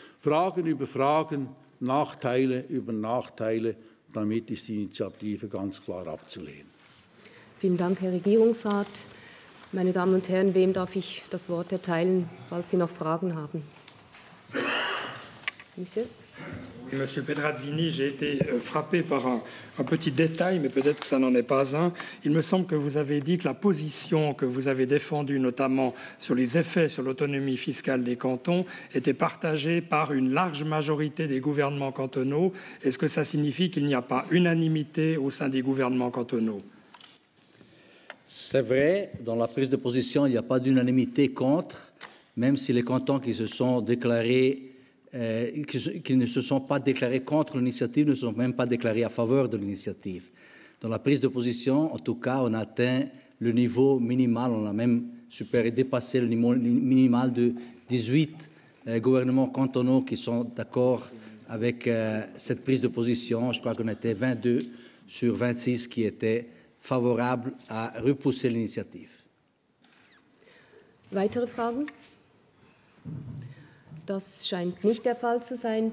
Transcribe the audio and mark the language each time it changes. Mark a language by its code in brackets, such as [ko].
[de] Fragen über Fragen, Nachteile über Nachteile, damit ist die Initiative ganz klar abzulehnen. Vielen Dank, Herr Regierungsrat. Meine Damen und Herren, wem darf ich das Wort erteilen, falls Sie noch Fragen haben? [fr] Monsieur? Monsieur Pedrazzini, j'ai été frappé par un petit détail, mais peut-être que ça n'en est pas un. Il me semble que vous avez dit que la position que vous avez défendue, notamment sur les effets sur l'autonomie fiscale des cantons, était partagée par une large majorité des gouvernements cantonaux. Est-ce que ça signifie qu'il n'y a pas unanimité au sein des gouvernements cantonaux? C'est vrai, dans la prise de position, il n'y a pas d'unanimité contre, même si les cantons qui se sont déclarés qui ne se sont pas déclarés contre l'initiative, ne se sont même pas déclarés à faveur de l'initiative. Dans la prise de position, en tout cas, on a atteint le niveau minimal, on a même dépassé le niveau minimal de 18 gouvernements cantonaux qui sont d'accord avec cette prise de position. Je crois qu'on était 22 sur 26 qui étaient favorables à repousser l'initiative. [de] Weitere Fragen? Das scheint nicht der Fall zu sein.